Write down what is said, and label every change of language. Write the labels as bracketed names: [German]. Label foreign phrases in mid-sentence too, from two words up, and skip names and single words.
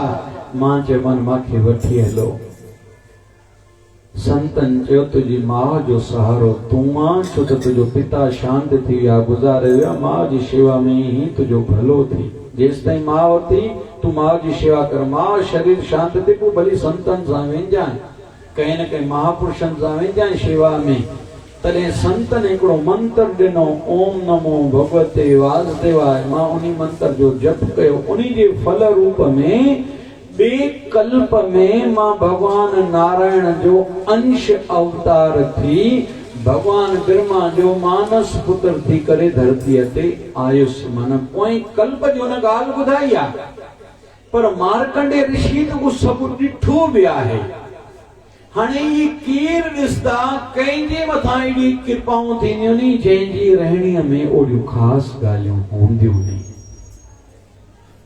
[Sindhi] मां चयोमांनि मूंखे वठी हलो। संतन चयो तुझी मां जो सहारो तूं आं छो त तुंहिंजो पिता शांत थी विया गुज़ारे विया। मां जी शेवा में ही तुंहिंजो भलो थी। जेसि ताईं मां थी तूं मां जी शेवा कर। मां शरीर शांत थी पोइ भली संतनि सां वेंजांइ कंहिं न कंहिं महापुरुषनि सां वेंजांइ शेवा में। तॾहिं संतनि हिकिड़ो मंत्र ॾिनो [Sanskrit] ओम नमो भगवते वासुदेवाय। [Sindhi] मां उन मंत्र जो जप कयो। उन जे फल रूप में ॿिए कल्प में मां भगवान नारायण जो अंश अवतार थी भगवान ब्रह्मा जो मानस पुत्र थी करे धरतीअ ते आयुसि। मन पोएं कल्प जो न ॻाल्हि ॿुधाई आहे। पर मार्कंडेय ऋषि त उहो सभु ॾिठो बि आहे। हाणे इहे केरु ॾिसंदा कंहिंजे मथां एॾी कृपाऊं थींदियूं नी जंहिंजी रहणीअ में ओॾियूं ख़ासि ॻाल्हियूं हूंदियूं नी।